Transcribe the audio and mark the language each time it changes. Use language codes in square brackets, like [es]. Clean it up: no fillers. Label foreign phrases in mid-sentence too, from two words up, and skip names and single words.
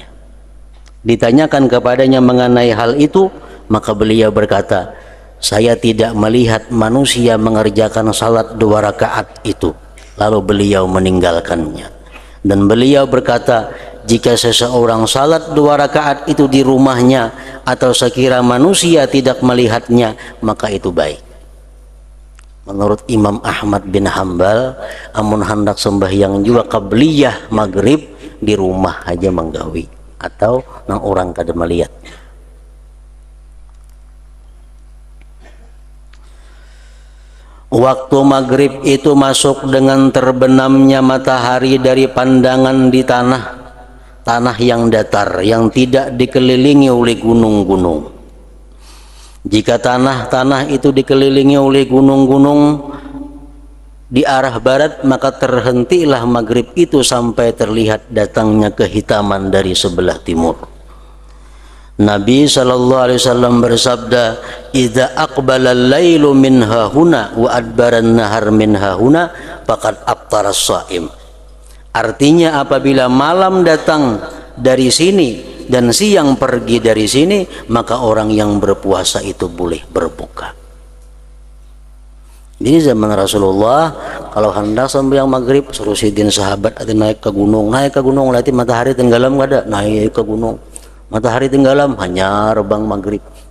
[id] Ditanyakan kepadanya mengenai hal itu, maka beliau berkata, saya tidak melihat manusia mengerjakan salat 2 rakaat itu, lalu beliau meninggalkannya. Dan beliau berkata, jika seseorang salat 2 rakaat itu di rumahnya, atau sekira manusia tidak melihatnya, maka itu baik. [bjn] Menurut Imam Ahmad bin Hambal, amun hendak sembahyang juga qabliyah maghrib, di rumah aja menggawi, atau nang orang kada melihat. [id] Waktu maghrib itu masuk dengan terbenamnya matahari dari pandangan di tanah yang datar, yang tidak dikelilingi oleh gunung-gunung. Jika tanah itu dikelilingi oleh gunung-gunung di arah barat, maka terhentilah maghrib itu sampai terlihat datangnya kehitaman dari sebelah timur. Nabi [ar] صلى الله عليه وسلم [id] bersabda, [ar] "إذا أقبل الليل من هاهنا وأدبر النهار من هاهنا فقد أفطر الصائم." [id] Artinya, apabila malam datang dari sini dan siang pergi dari sini, maka orang yang berpuasa itu boleh berbuka. [bjn] Di zaman Rasulullah, kalau hendak sembahyang maghrib, suruh sidin sahabat ada naik ke gunung, lihat matahari tenggelam, ada naik ke gunung, matahari tenggelam, hanya rebang maghrib.